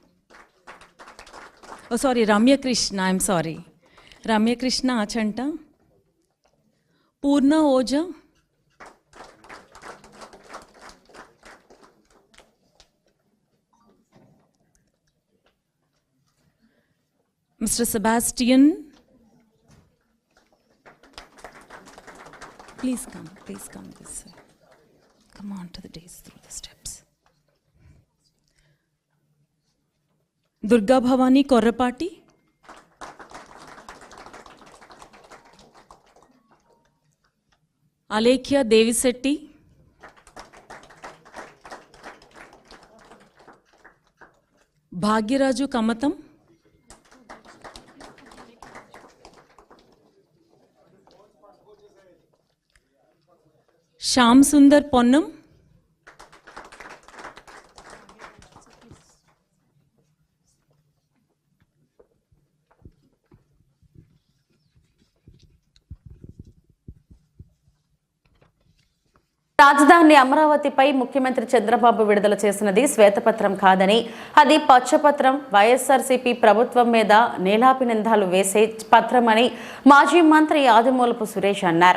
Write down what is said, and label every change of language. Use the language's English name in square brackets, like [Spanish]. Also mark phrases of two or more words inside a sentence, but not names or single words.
[English] oh sorry, Ramya Krishna, I'm sorry, Ramya Krishna Achanta, Purna Oja, Mr. Sebastian, please come this way. Come on to the dais through the steps. Durga Bhavani Korrapati, Alekhya Devisetti, Bhagyaraju Kamatam, Shyam Sundar Ponnam, [Telugu] రాజధాని అమరావతిపై ముఖ్యమంత్రి చంద్రబాబు విడుదల చేసినది శ్వేతపత్రం కాదని, అది పచ్చపత్రం, వైఎస్ఆర్సీపీ ప్రభుత్వం మీద నీలాపి నిందాలు వేసే పత్రమని మాజీ మంత్రి ఆదిమూలపు సురేష్ అన్నారు.